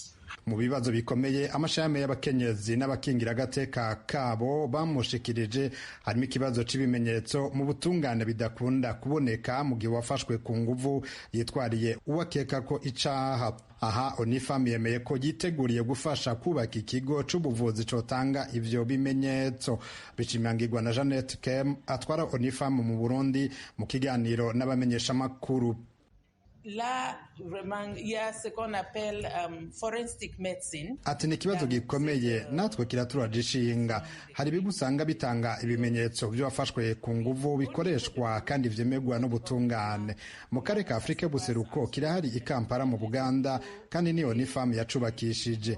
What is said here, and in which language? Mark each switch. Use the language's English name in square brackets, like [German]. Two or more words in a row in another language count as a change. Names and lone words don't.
[Rundi] mu bibazo bikomeye amashami y'abakenyezi n'abakingira agateka kabo bamushikirije harimo ikibazo c'ibimenyetso mu butungane bidakunda kuboneka mu gihe wafashwe ku nguvu yitwariye uwakeka ko icaha. Aha Onifam yemeye ko yiteguriye gufasha kubaka ikigo c'ubuvuzi cotanga ivyo bimenyetso. Bishimangirwa na Jeannette Kem atwara Onifam mu Burundi mu kiganiro n'abamenyeshamakuru. [French] Là, vraiment, il y a ce qu'on appelle [English] forensic medicine. [Rundi] Ati ni ikibazo gikomeye natwe kiraturagishinga. Hari ibigusanga bitanga ibimenyetso by'abafashwe ku nguvu bikoreshwa kandi vyemerwa n'ubutungane. Mu karere ka Afrika y'ubuseruko kirahari i Kampala mu Buganda kandi niyo Onifam yacubakishije.